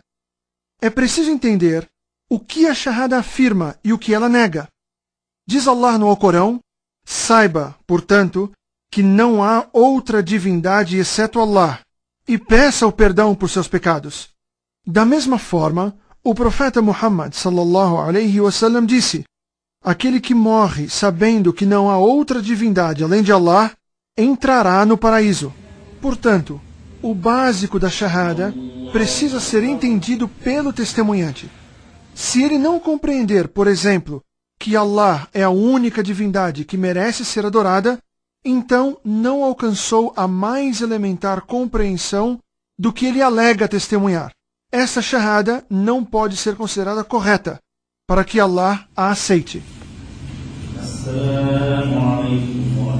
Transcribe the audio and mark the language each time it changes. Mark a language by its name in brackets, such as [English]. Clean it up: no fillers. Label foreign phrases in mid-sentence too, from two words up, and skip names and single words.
[Portuguese] É preciso entender o que a Shahada afirma e o que ela nega. Diz Allah no Alcorão: saiba, portanto, que não há outra divindade exceto Allah, e peça o perdão por seus pecados. Da mesma forma, o profeta Muhammad [Arabic] صلى الله عليه وسلم [Portuguese] disse: aquele que morre sabendo que não há outra divindade além de Allah, entrará no paraíso. Portanto, o básico da Shahada precisa ser entendido pelo testemunhante. Se ele não compreender, por exemplo, que Allah é a única divindade que merece ser adorada, então não alcançou a mais elementar compreensão do que ele alega testemunhar. Essa Shahada não pode ser considerada correta, para que Allah a aceite. [Arabic] السلام عليكم